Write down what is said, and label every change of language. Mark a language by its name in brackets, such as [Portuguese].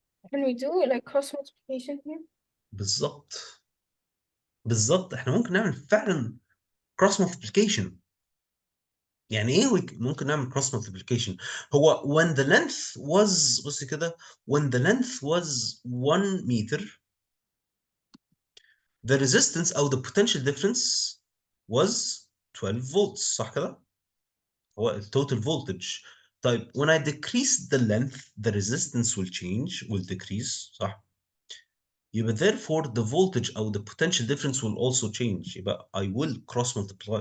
[English] Can we do like cross multiplication here? [Arabic] بالظبط احنا ممكن نعمل فعلا cross multiplication. يعني ايه ممكن نعمل [English] cross multiplication؟ هو when the length was بصي كده when the length was 1 meter the resistance أو the potential difference was 12 volts. [Arabic] صح كده؟ هو ال total voltage. [English] طيب when I decrease the length the resistance will decrease. صح؟ يبقى therefore the voltage أو the potential difference will also change. يبقى I will cross multiply.